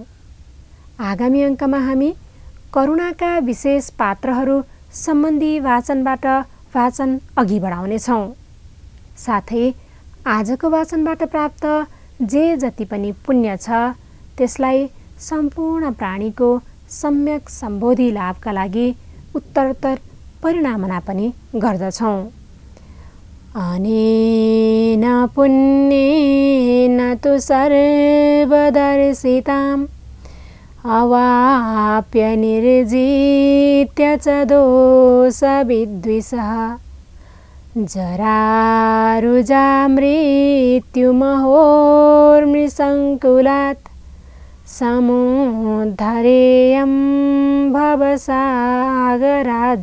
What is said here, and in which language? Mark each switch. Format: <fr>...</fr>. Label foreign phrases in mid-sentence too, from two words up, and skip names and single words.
<ne>आगामी अङ्कमा हामी करुणाका विशेष पात्रहरू सम्बन्धी वाचनबाट वाचन अघि बढाउनेछौँ। साथै आजको वाचनबाट प्राप्त जे जति पनि पुण्य छ त्यसलाई सम्पूर्ण प्राणीको सम्यक सम्बोधि लाभका लागि उत्तरोत्तर परिणामना पनि गर्दछौँ।</ne> <sa>अनेन पुण्येन तु सर्वदर्शिताम् अवाप्य निर्जित्य च दोषविद्विषः जरारुजा मृत्युमहोर्मृसङ्कुलात् समुद्धरेयं भवसागरात् जगत्।</sa>